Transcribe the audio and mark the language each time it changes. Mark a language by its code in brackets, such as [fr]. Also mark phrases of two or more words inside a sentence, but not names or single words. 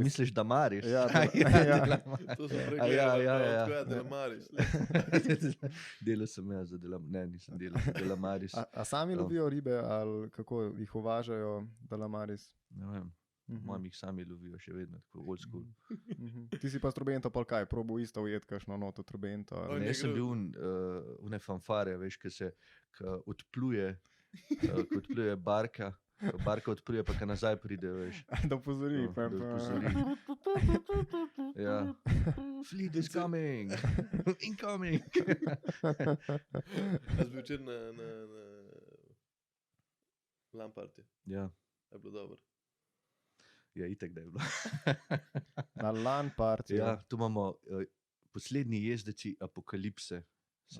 [sl] misliš Damaris? Ja, Delamaris. To sem A pregledal. ja. Tako je Delamaris. Delal sem jaz za Delamaris. Ne, nisem delal za Delamaris. A sami lovijo ribe ali kako jih uvažajo Delamaris? Ne vem, mojem jih sami lovijo še vedno, tako [en] old school. [sl] Ti si pa s trobento pol kaj, probo isto ujet kakšno noto trobento? Oj, Ali... ne Ne, sem gre- bil une fanfare, veš, ko odpluje barka, barka odpluje, pa ko nazaj pride, veš. Da opozori. No, da opozori. Ja. [en] Fleet is coming, incoming. [sl] Jaz bil včeraj na LAN party. Ja, Je bilo dobro. ja, itak da je bilo. Na LAN partiju. Ja, tu imamo poslednji jezdeci apokalipse, se